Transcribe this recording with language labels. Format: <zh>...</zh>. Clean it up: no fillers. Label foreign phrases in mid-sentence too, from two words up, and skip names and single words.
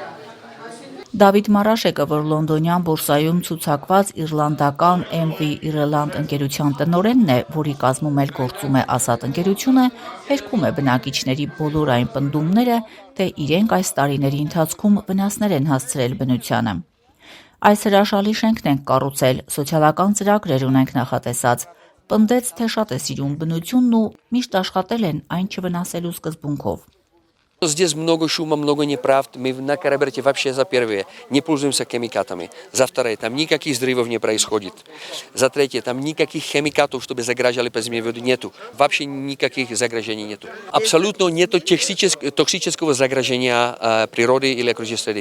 <hy>Դավիթ Մարաշեկը, որ լոնդոնյան բորսայում ցուցակված իռլանդական MV Ireland ընկերության տնօրենն է, որի կազմում էլ գործում է Ասատ ընկերությունը, հերքում է բնակիչների բոլոր այն պնդումները, թե իրենք այս տարիների ընթացքում վնասներ են հասցրել բնությանը։ Այս հրաշալի շենքն ենք կառուցել, սոցիալական ծրագրեր ունենք նախատեսած, պնդեց, թե շատ է սիրում բնությունն ու միշտ աշխատել են այն չվնասելու սկզբունքով։</hy> <ru>Здесь много шума, много неправд. Мы на Караберде вообще за первое не пользуемся химикатами. За второе, там никаких взрывов не происходит. За третье, там никаких химикатов, чтобы загрожали по земле воду, нету. Вообще никаких загрожений нету. Абсолютно нету токсического загрожения природы или окружающей среды.</ru>